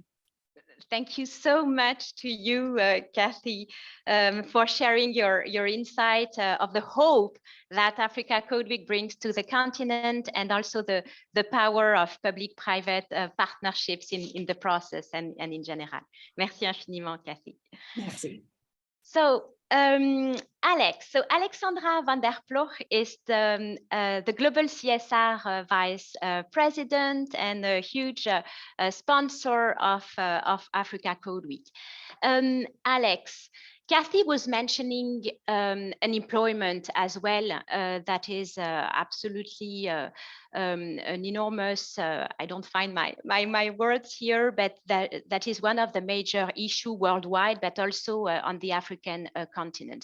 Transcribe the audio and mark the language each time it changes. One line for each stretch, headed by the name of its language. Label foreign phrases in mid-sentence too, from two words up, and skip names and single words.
English: Thank you so much to you, Kathy, for sharing your insight of the hope that Africa Code Week brings to the continent, and also the power of public-private partnerships in the process and in general.
French: Merci infiniment, Kathy. Merci.
English: So, Alex, so Alexandra van der Ploeg is the Global CSR Vice President and a huge sponsor of Africa Code Week. Alex, Kathy was mentioning unemployment as well. That is absolutely an enormous, I don't find my words here, but that is one of the major issues worldwide, but also on the African continent.